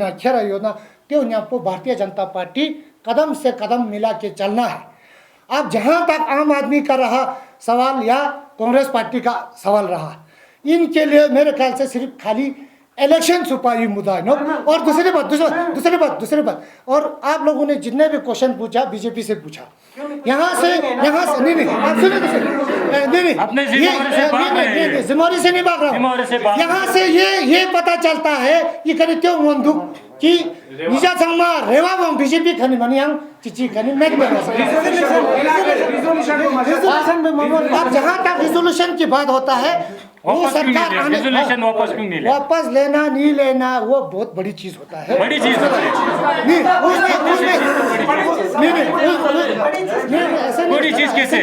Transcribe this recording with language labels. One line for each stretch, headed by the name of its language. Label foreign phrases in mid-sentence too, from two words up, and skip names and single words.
Hindi: ना खेरा योजना क्यों यहाँ को भारतीय जनता पार्टी कदम से कदम मिला के चलना है अब जहाँ तक आम आदमी का रहा सवाल या कांग्रेस पार्टी का सवाल रहा इनके लिए मेरे ख्याल से सिर्फ खाली इलेक्शन छुपाई मुद्दा है नो और दूसरी बात और आप लोगों ने जितने भी क्वेश्चन पूछा बीजेपी से पूछा यहाँ से नहीं आप सुनिए नहीं जिम्मेवारी से नहीं भाग रहा हूँ यहाँ से ये पता चलता है कि कभी क्यों बंदूक कि
Ladakhi: निजा संगमा रेवा बम
Hindi: बीजेपी
Ladakhi: खनी मनियांग चिची खनी
Hindi: मैच में अब जहाँ तक रिजोल्यूशन की बात होता है वो सरकार रिजोल्यूशन वापस लेना नहीं लेना वो बहुत बड़ी चीज होता है बड़ी चीज बड़ी चीज कैसे